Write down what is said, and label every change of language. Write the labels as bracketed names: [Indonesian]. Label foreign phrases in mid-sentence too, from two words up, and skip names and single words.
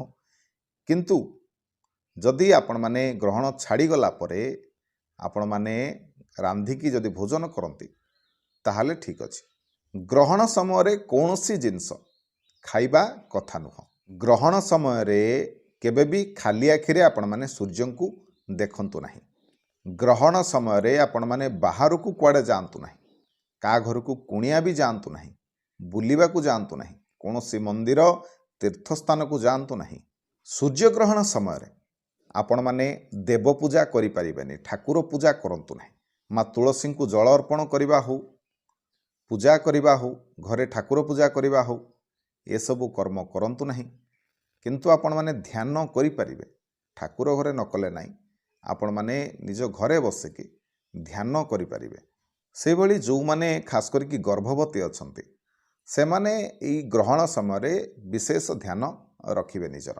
[Odia] କିନ୍ତୁ ଯଦି ଆପଣ ମାନେ ଗ୍ରହଣ ଛାଡ଼ି ଗଲା ପରେ ଆପଣ ମାନେ ରାନ୍ଧିକି ଯଦି ଭୋଜନ କରନ୍ତି ତାହାହେଲେ ଠିକ ଅଛି। ଗ୍ରହଣ ସମୟ ରେ କୌଣସି ଜିନିଷ ଖାଇବା କଥା ନୁହଁ। ଗ୍ରହଣ ସମୟ ରେ କେବେ ବି ଖାଲି ଆଖିରେ ଆପଣ ମାନେ ସୂର୍ଯ୍ୟଙ୍କୁ ଦେଖନ୍ତୁ ନାହିଁ। ଗ୍ରହଣ ସମୟ ରେ ଆପଣ ମାନେ ବାହାର କୁ କୁଆଡ଼େ ଯାଆନ୍ତୁ ନାହିଁ, କା ଘର କୁ କୁଣିଆ ବି ଯାଆନ୍ତୁ ନାହିଁ, ବୁଲିବା କୁ ଯାଆନ୍ତୁ ନାହିଁ, କୌଣସି ମନ୍ଦିର ତୀର୍ଥସ୍ଥାନ କୁ ଯାଆନ୍ତୁ ନାହିଁ। ସୂର୍ଯ୍ୟଗ୍ରହଣ ସମୟ ରେ ଆପଣ ମାନେ ଦେବ ପୂଜା କରି ପାରିବେନି, ଠାକୁର ପୂଜା କରନ୍ତୁ ନାହିଁ। ମା ତୁଳସୀ କୁ ଜଳ ଅର୍ପଣ କରିବା ହେଉ, ପୂଜା କରିବା ହେଉ, ଘରେ ଠାକୁର ପୂଜା କରିବା ହେଉ, ଏ ସବୁ କର୍ମ କରନ୍ତୁ ନାହିଁ। କିନ୍ତୁ ଆପଣ ମାନେ ଧ୍ୟାନ କରି ପାରିବେ, ଠାକୁର ଘରେ ନ କଲେ ନାହିଁ, ଆପଣ ମାନେ ନିଜ ଘରେ ବସିକି ଧ୍ୟାନ କରି ପାରିବେ। ସେ ଭଳି ଯୋଉ ମାନେ ଖାସ କରି କି ଗର୍ଭବତୀ ଅଛନ୍ତି ସେ ମାନେ ଏହି ଗ୍ରହଣ ସମୟ ରେ ବିଶେଷ ଧ୍ୟାନ ରଖିବେ ନିଜର।